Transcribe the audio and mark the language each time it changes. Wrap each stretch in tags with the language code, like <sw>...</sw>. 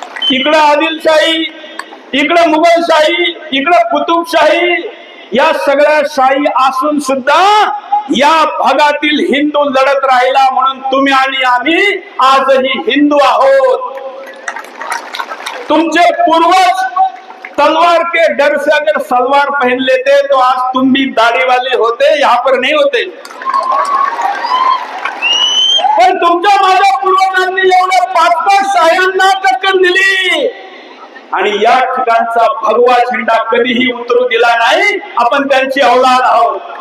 <mr>इकडं आदिलशाही, इकडं मुघलशाही, इकडं कुतुबशाही, या सगळ्या शाही असून सुद्धा या भागातील हिंदू लढत राहिला म्हणून तुम्ही आणि आम्ही आजही हिंदू आहोत.</mr> <hi>तुमचे पूर्वज तलवार के डर से अगर सलवार पहन लेते तो आज तुम भी दाढ़ी वाले होते, यहाँ पर नहीं होते.</hi> <mr>पण तुमच्या माझ्या पूर्वजांनी एवढ्या 5-5 शाह्यांना टक्कर दिली आणि या ठिकाणचा भगवा झेंडा कधीही उतरू दिला नाही. आपण त्यांची औलाद आहोत.</mr>